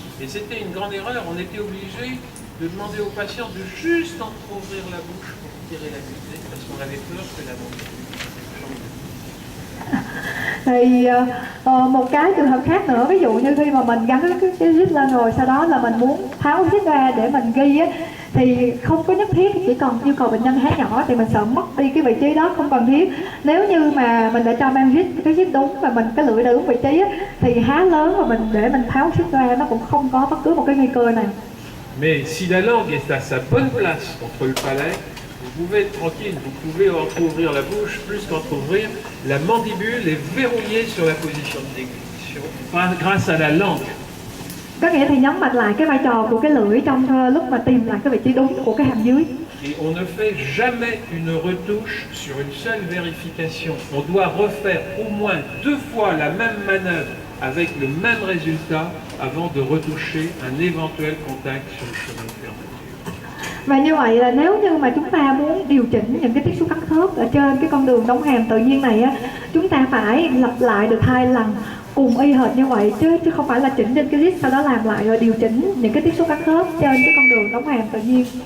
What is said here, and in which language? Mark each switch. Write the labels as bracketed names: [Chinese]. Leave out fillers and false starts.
[French] Et c'était une grande erreur, on était obligé de demander au patient de juste entrouvrir la bouche pour tirer la butée, parce qu'on avait peur que la mandibule change. [Vietnamese] Thì một cái trường hợp khác nữa, ví dụ như khi mà mình gắn cái zip lên rồi sau đó là mình muốn tháo zip ra để mình ghi á, thì không có nhất thiết, chỉ còn yêu cầu bệnh nhân há nhỏ thì mình sợ mất đi cái vị trí đó, không cần thiết. Nếu như mà mình đã cho mang zip, cái zip đúng và mình cái lưỡi đã đúng vị trí á, thì há lớn và mình để mình tháo zip ra nó cũng không có bất cứ một cái nguy cơ nào. [French] Mais si la langue est à sa bonne place contre le palais, vous pouvez être tranquille, vous pouvez entrouvrir la bouche plus qu'entrouvrir. La mandibule est verrouillée sur la position de déglutition grâce à la langue. [Vietnamese] Có nghĩa thì nhấn mạnh lại cái vai trò của cái lưỡi trong lúc mà tìm lại cái vị trí đúng của cái hàm dưới. [French] Et on ne fait jamais une retouche sur une seule vérification. On doit refaire au moins 2 fois la même manœuvre avec le même résultat avant de retoucher un éventuel contact sur le chemin de fermeture. [Vietnamese] Và như vậy là nếu như mà chúng ta muốn điều chỉnh những cái tiếp xúc cắn khớp ở trên cái con đường đóng hàm tự nhiên này á, chúng ta phải lặp lại được 2 lần cùng y hệt như vậy, chứ không phải là chỉnh trên cái zip sau đó làm lại rồi điều chỉnh những cái tiếp xúc cắn khớp trên cái con đường đóng hàm tự nhiên.